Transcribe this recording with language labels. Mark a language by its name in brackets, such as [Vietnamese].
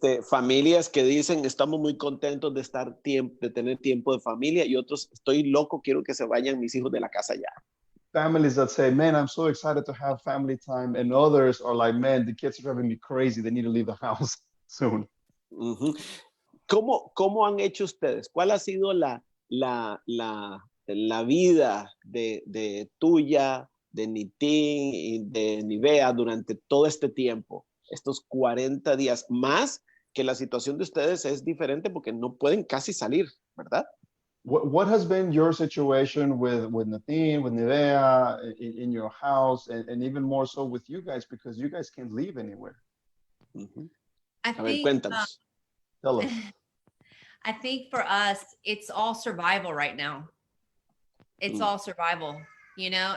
[Spanish] Familias que dicen estamos muy contentos de tener tiempo de familia, y otros estoy loco, quiero que se vayan mis hijos de la casa ya. [English] Families that say, man, I'm so excited to have family time, and others are like, man, the kids are driving me crazy, they need to leave the house soon. [Spanish] ¿Cómo han hecho ustedes? ¿Cuál ha sido la vida de tuya, de Nitín y de Nivea durante todo este tiempo, estos 40 días? Más que la situación de ustedes es diferente porque no pueden casi salir, ¿verdad? [English] What has been your situation with Nitín, with Nivea, in your house, and even more so with you guys, because you guys can't leave anywhere? [Spanish] A ver, cuéntanos. [English] Tell us. I think for us, it's all survival right now. It's all survival, you know?